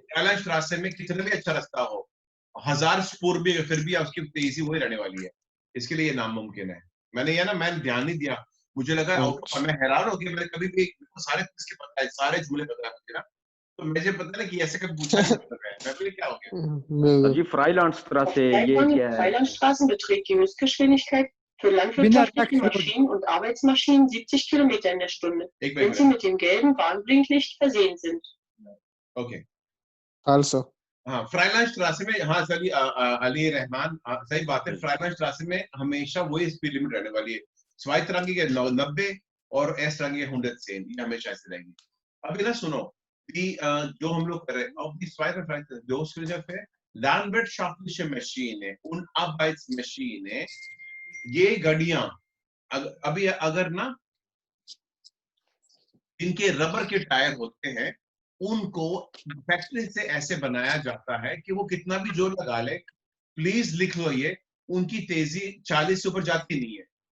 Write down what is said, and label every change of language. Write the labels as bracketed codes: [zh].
[hi] फ्राइलांडस्ट्रासे में कितना भी अच्छा रास्ता हो, 1000 स्पूर भी फिर भी उसकी तेजी वही रहने वाली है, इसके लिए ये नामुमकिन है। मैंने ध्यान नहीं दिया, मुझे लगा मैं हैरान हो गया, मैंने कभी भी सारे इसके पता है, सारे जुमले पता है मुझे ना, तो मुझे पता नहीं कि ऐसे कभी पूछा नहीं है, मैं भी क्या हो गया जी फ्राइलांडस्ट्रासे ये क्या है? [de] Freilandstraßen beträgt die Höchstgeschwindigkeit für landwirtschaftliche Maschinen und Arbeitsmaschinen 70 Kilometer in der Stunde, wenn sie mit dem gelben Warnblinklicht versehen sind. [hi] Okay [it] फालसो। [hi] हाँ फ्राइलांडस्ट्रासे में, हाँ सही अली रहमान, सही बात है। फ्राइलांडस्ट्रासे में हमेशा वही स्पीड लिमिट रहने वाली है, स्वाइट रंगी के 90 और एस रंगी के 110, ये हमेशा ऐसे रहेगी। अभी ना सुनो जो हम लोग कर रहे हैं अब [de] die landwirtschaftliche Maschine und Arbeitsmaschine, [hi] ये गाड़ियां अभी अगर ना इनके रबर के टायर होते हैं, उनको फैक्ट्री से ऐसे बनाया जाता है कि वो कितना भी जोर लगा ले, प्लीज लिख लो ये, उनकी तेजी 40 से ऊपर जाती नहीं है।